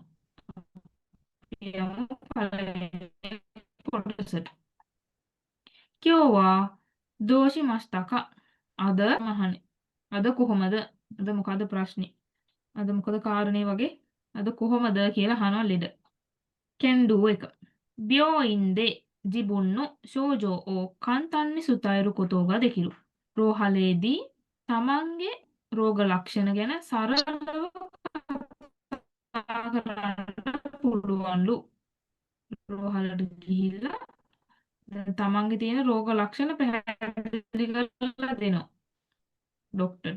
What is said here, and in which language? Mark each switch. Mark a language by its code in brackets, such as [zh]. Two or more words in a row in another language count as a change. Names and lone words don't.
[si] යමු පළවෙනි කොටසට. [ja] 今日は どうしましたか [si] අද මහනේ. අද කොහොමද? අද මොකද ප්‍රශ්නේ? අද මොකද කාරණේ වගේ? අද කොහොමද කියලා අහනවා ලෙඩ. [en] can do 1. [ja] 病院で自分の症状を簡単に伝えることができる. [si] රෝහලේදී තමන්ගේ රෝග ලක්ෂණ ගැන සරලව කතා කරන්න පුළුවන්ලු. රෝහලට ගිහිල්ලා දැන් තමන්ගේ තියෙන රෝග ලක්ෂණ පැහැදිලි කරලා දෙනවා ડોක්ටර්ට.